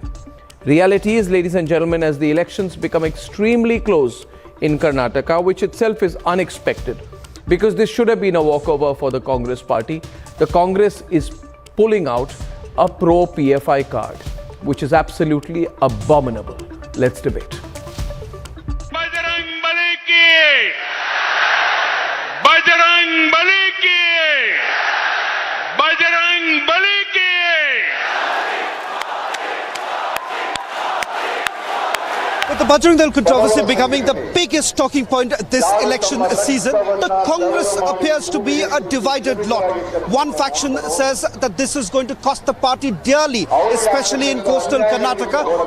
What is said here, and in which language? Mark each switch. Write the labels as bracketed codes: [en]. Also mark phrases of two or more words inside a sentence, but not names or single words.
[en] Reality is, ladies and gentlemen, as the elections become extremely close in Karnataka, which itself is unexpected, because this should have been a walkover for the Congress party, the Congress is pulling out a pro-PFI card, which is absolutely abominable. Let's debate. [hi] बजरंग बली की! बजरंग बली की! बजरंग बली की! [en] With the Bajrang Dal controversy becoming the biggest talking point this election season, the Congress appears to be a divided lot. One faction says that this is going to cost the party dearly, especially in coastal Karnataka.